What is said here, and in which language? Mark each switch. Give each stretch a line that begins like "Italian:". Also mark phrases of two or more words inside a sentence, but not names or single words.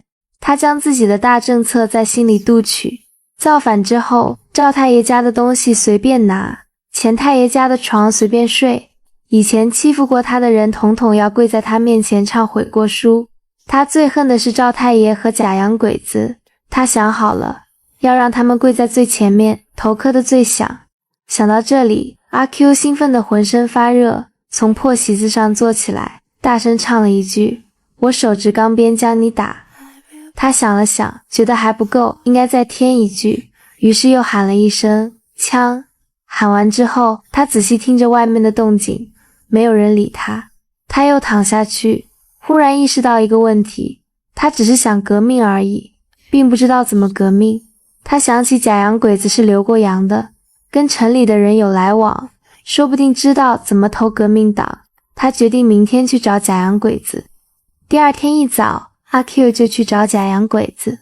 Chinese: 他將自己的大政策在心裡讀取，造反之後，趙太爺家的東西隨便拿，錢太爺家的床隨便睡，以前欺負過他的人統統要跪在他面前唱悔過書。他最恨的是趙太爺和假洋鬼子，他想好了，要讓他們跪在最前面，頭磕得最響。想到這裡，阿 Q 興奮得渾身發熱，從破席子上坐起來，大聲唱了一句：我手執鋼鞭將你打。他想了想，覺得還不夠，應該再添一句，於是又喊了一聲槍。喊完之後，他仔細聽着外面的動靜，沒有人理他。他又躺下去，忽然意識到一個問題，他只是想革命而已，並不知道怎麼革命。他想起假洋鬼子是留過洋的，跟城裡的人有來往，說不定知道怎麼投革命黨。他決定明天去找假洋鬼子。第二天一早，阿 Q 就去找假洋鬼子。